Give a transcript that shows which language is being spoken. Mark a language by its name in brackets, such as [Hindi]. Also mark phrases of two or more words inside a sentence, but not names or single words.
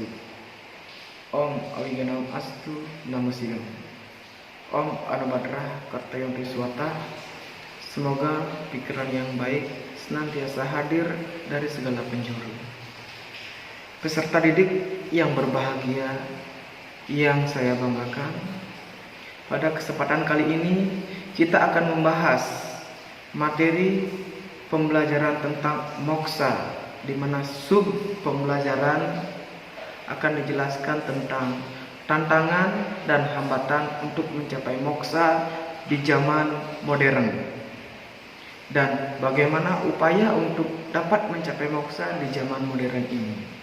[Sanskrit] Om Awiganam Astu Namo Silam. Om Anubhadrah Kartayam Riswata. [Indonesian] Semoga pikiran yang baik senantiasa hadir dari segala penjuru. Peserta didik yang berbahagia, yang saya banggakan, pada kesempatan kali ini kita akan membahas materi pembelajaran tentang moksa, di mana sub pembelajaran akan dijelaskan tentang tantangan dan hambatan untuk mencapai moksa di zaman modern, dan bagaimana upaya untuk dapat mencapai moksa di zaman modern ini.